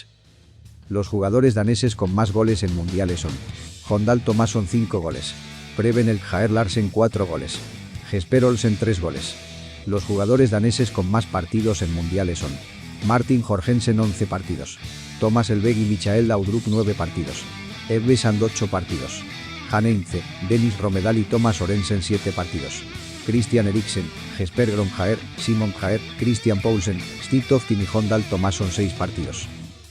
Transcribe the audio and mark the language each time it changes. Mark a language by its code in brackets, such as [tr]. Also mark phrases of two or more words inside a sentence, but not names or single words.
[es] Los jugadores daneses con más goles en mundiales son: Jondal Tomasson 5 goles. Preben El Jaer Larsen 4 goles. Jesper Olsen 3 goles. Los jugadores daneses con más partidos en mundiales son: Martin Jorgensen 11 partidos. Thomas Elveg y Michael Laudrup 9 partidos. Ebbe Sand 8 partidos. Hanne Hintze, Dennis Romedal y Thomas Orensen 7 partidos. Christian Eriksen, Jesper Grønjaer, Simon Jaer, Christian Poulsen, Steve Tofting y Jondal Tomasson 6 partidos.